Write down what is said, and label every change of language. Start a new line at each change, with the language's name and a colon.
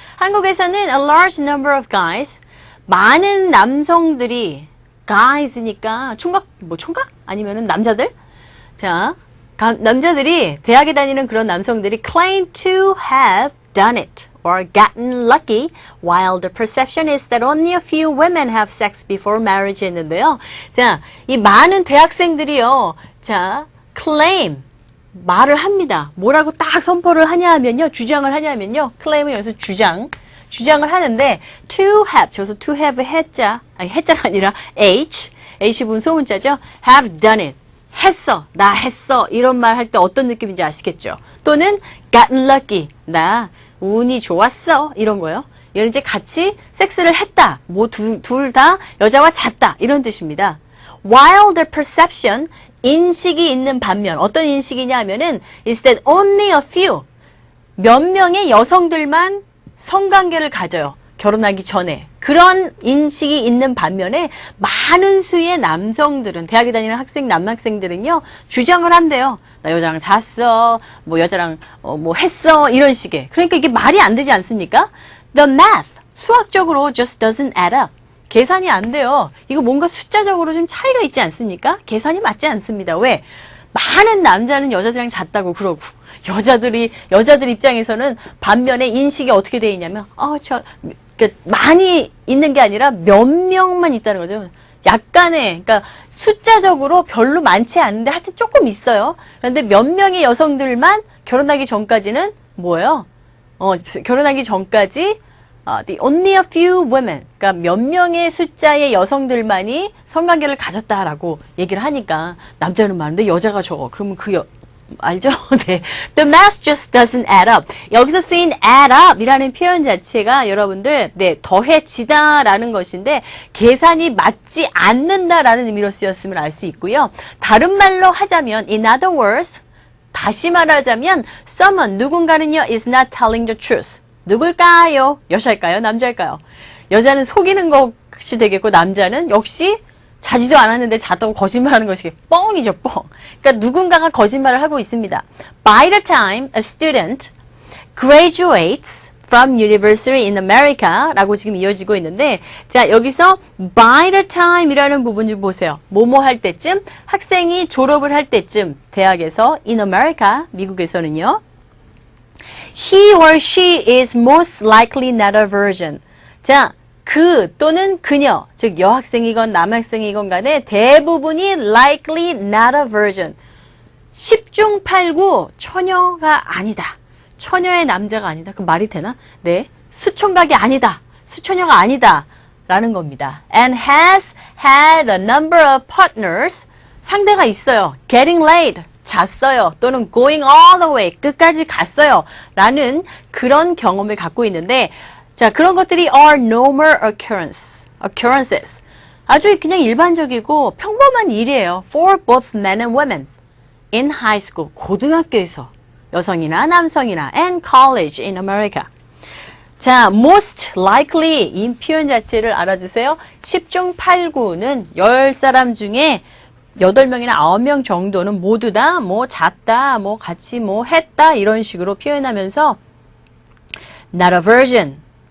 Korean: 한국에서는
English: a large number of guys,
Korean: 많은 남성들이, guys니까 총각? 총각? 아니면은 남자들? 자, 남자들이, 대학에 다니는 그런 남성들이
English: claim to have done it or gotten lucky, while the perception is that only a few women have sex before marriage
Korean: 했는데요. 자, 이 많은 대학생들이요. 자, claim, 말을 합니다. 뭐라고 딱 선포를 하냐 하면요. 주장을 하냐 하면요. claim은 여기서 주장을 하는데 to have, 저기서 to have 해자가 아니라 H 부분 소문자죠.
English: have done it.
Korean: 했어. 나 했어. 이런 말 할 때 어떤 느낌인지 아시겠죠?
English: 또는 gotten lucky.
Korean: 나 운이 좋았어. 이런 거요. 얘는 이제 같이 섹스를 했다. 뭐 둘 다 여자와 잤다. 이런 뜻입니다.
English: While the perception,
Korean: 인식이 있는 반면, 어떤 인식이냐 하면은
English: is that only a few,
Korean: 몇 명의 여성들만 성관계를 가져요. 결혼하기 전에. 그런 인식이 있는 반면에 많은 수의 남성들은, 대학에 다니는 남학생들은요, 주장을 한대요. 나 여자랑 잤어, 뭐 여자랑 뭐 했어, 이런 식의. 그러니까 이게 말이 안 되지 않습니까?
English: The math,
Korean: 수학적으로
English: just doesn't add up.
Korean: 계산이 안 돼요. 이거 뭔가 숫자적으로 좀 차이가 있지 않습니까? 계산이 맞지 않습니다. 왜? 많은 남자는 여자들이랑 잤다고 그러고, 여자들 입장에서는 반면에 인식이 어떻게 돼 있냐면, 그러니까 많이 있는 게 아니라 몇 명만 있다는 거죠. 약간의, 그러니까 숫자적으로 별로 많지 않은데 하여튼 조금 있어요. 그런데 몇 명의 여성들만 결혼하기 전까지는 뭐예요? 결혼하기 전까지
English: the only a few women,
Korean: 그러니까 몇 명의 숫자의 여성들만이 성관계를 가졌다라고 얘기를 하니까 남자는 많은데 여자가 적어. 그러면 알죠? 네.
English: The math just doesn't add up.
Korean: 여기서 쓰인 add up 이라는 표현 자체가 여러분들, 네, 더해지다라는 것인데, 계산이 맞지 않는다라는 의미로 쓰였음을 알 수 있고요. 다른 말로 하자면,
English: in other words,
Korean: 다시 말하자면, someone, 누군가는요,
English: is not telling the truth.
Korean: 누굴까요? 여자일까요? 남자일까요? 여자는 속이는 것이 되겠고, 남자는 역시 자지도 않았는데 잤다고 거짓말하는 것이 뻥이죠, 뻥. 그러니까 누군가가 거짓말을 하고 있습니다.
English: By the time a student graduates from university in America
Korean: 라고 지금 이어지고 있는데, 자, 여기서 by the time이라는 부분 좀 보세요. 뭐뭐 할 때쯤, 학생이 졸업을 할 때쯤, 대학에서 in America, 미국에서는요,
English: he or she is most likely not a virgin.
Korean: 자, 그 또는 그녀, 즉 여학생이건 남학생이건 간에 대부분이
English: likely not a virgin.
Korean: 10중 8구 처녀가 아니다. 처녀의 남자가 아니다. 그럼 말이 되나? 네. 수총각이 아니다. 수처녀가 아니다. 라는 겁니다.
English: And has had a number of partners.
Korean: 상대가 있어요.
English: Getting laid.
Korean: 잤어요.
English: 또는 going all the way.
Korean: 끝까지 갔어요. 라는 그런 경험을 갖고 있는데, 자, 그런 것들이
English: are normal occurrences.
Korean: 아주 그냥 일반적이고 평범한 일이에요.
English: For both men and women. In high school,
Korean: 고등학교에서 여성이나 남성이나
English: and college in America.
Korean: 자, most likely 이 표현 자체를 알아주세요. 10중 8구는 10사람 중에 8명이나 9명 정도는 모두 다 뭐 잤다, 뭐 같이 뭐 했다 이런 식으로 표현하면서
English: not a virgin.